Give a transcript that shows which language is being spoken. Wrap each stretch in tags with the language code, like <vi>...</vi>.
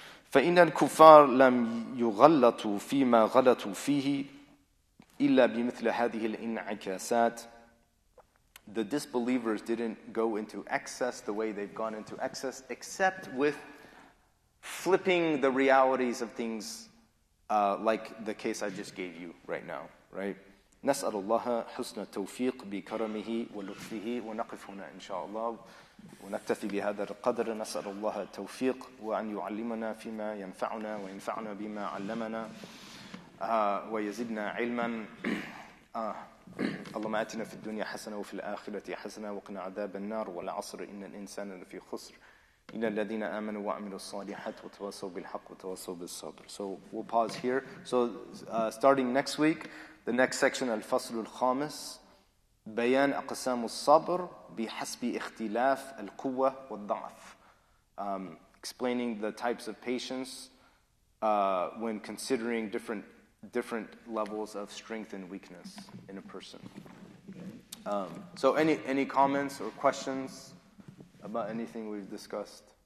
<ar>فإن الكفار لم يغلطوا فيما غلطوا فيه إلا بمثل هذه الانعكاسات.</ar> <en>The disbelievers didn't go into excess the way they've gone into excess, except with flipping the realities of things, like the case I just gave you right now, right?</en> <ar>نسأل الله حسن التوفيق بكرمه ولطفه ونقف هنا إن شاء الله ونكتفي بهذا القدر. نسأل الله التوفيق وأن يعلمنا فيما ينفعنا وينفعنا بما علمنا ويزدنا علما. اللهم آتنا في الدنيا حسنة وفي الآخرة حسنة وقنا عذاب النار والعصر إن الإنسان لفي خسر إلا الذين آمنوا وعملوا الصالحات وتواصوا بالحق وتواصوا بالصبر.</ar> <en>So we'll pause here. So starting next week, the next section,</en> <ar>الفصل الخامس, بيان أقسام الصبر بحسب اختلاف القوة والضعف.</ar> <en>Explaining the types of patience when considering different levels of strength and weakness in a person. So any comments or questions about anything we've discussed?</en>